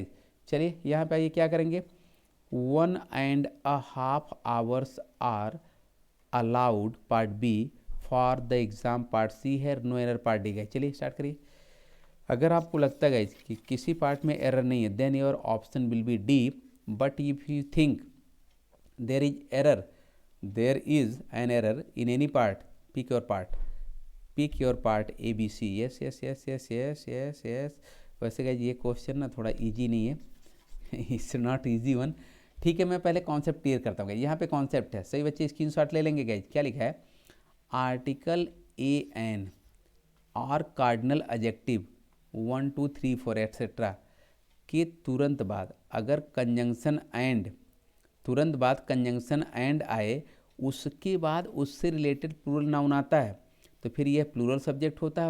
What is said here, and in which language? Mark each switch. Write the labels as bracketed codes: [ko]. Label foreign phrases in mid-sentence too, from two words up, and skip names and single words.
[hi] चलिए यहाँ पे आइए, क्या करेंगे, [en] 1.5 hours are allowed, part B, for the exam, part C है, no error, part D. [hi] गए चलिए स्टार्ट करिए। अगर आपको लगता है गाइज कि किसी पार्ट में एरर नहीं है, [en] then your option will be D. but if you think there is error, there is an error in any part, pick your part, pick your part A B C. yes yes yes yes yes yes yes. [hi] वैसे गाइज ये क्वेश्चन ना थोड़ा ईजी नहीं है, [en] it's not easy one. [hi] ठीक है, मैं पहले [en] concept clear [hi] करता हूँ। यहाँ पे कॉन्सेप्ट है, सही बच्चे स्क्रीनशॉट ले लेंगे गाइज। क्या लिखा है, [en] article a an [hi] और [en] cardinal adjective [hi] 1 2 3 4 एट्सेट्रा के तुरंत बाद अगर [en] conjunction and [hi] तुरंत बाद [en] conjunction and [hi] आए, उसके बाद उससे [en] related plural noun [hi] आता है, तो फिर यह [en] plural subject [hi] होता है।